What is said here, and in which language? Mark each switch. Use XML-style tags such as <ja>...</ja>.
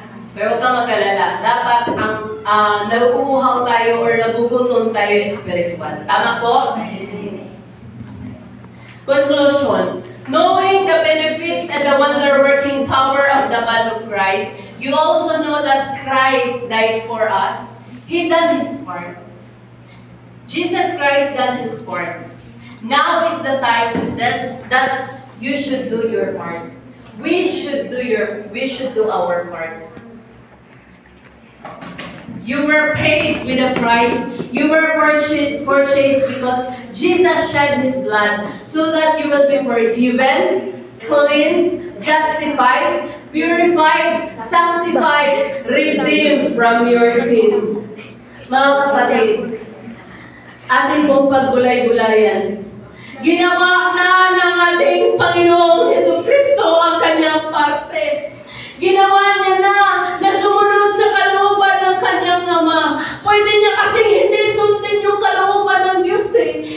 <tl>Pero huwag kang mag-alala. Dapat ang nagukuhaw tayo or nagugutom tayo spiritual. Tama po?</tl> <en>Conclusion. Knowing the benefits and the wonder-working power of the blood of Christ, you also know that Christ died for us. He done His part. Jesus Christ done His part. Now is the time that you should do your part. We should do our part. You were paid with a price. You were purchased because Jesus shed His blood so that you will be forgiven, cleansed, justified, purified, sanctified, redeemed from your sins.</en> <tl>Mga kapatid, ating pong pagbulay-bulayan. Ginawa na ng ating Panginoong Jesucristo ang kanyang parte. Ginawa niya na sumunod sa kalooban ng kanyang Ama. Pwede niya kasi hindi sundin yung kalooban ng Diyos eh.</tl>